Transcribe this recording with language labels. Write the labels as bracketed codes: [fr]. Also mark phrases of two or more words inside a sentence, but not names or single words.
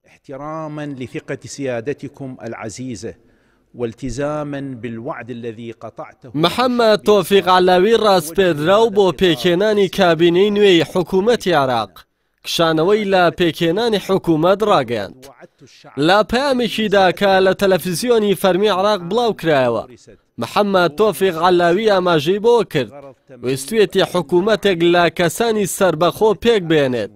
[ar] احتراما لثقة سيادتكم العزيزة والتزاما بالوعد الذي قطعته. [ckb] محمد توفیق علاوی ڕاستپێدراو بۆ پێکێنانی کابینەی نوێی حکوومەتی عێراق کشانەوەی لە پێکێنانی حکوومەت ڕاگەیاند. لە پەیامێکیدا کە لە تەلەڤیزیۆنی فەرمی عێراق بڵاو کرایەوە محەممەد تۆفیق عەلاوی ئاماژەی بۆ کرد ویستوێتی حکوومەتێک لە کەسانی سربەخۆ پێک بێنێت.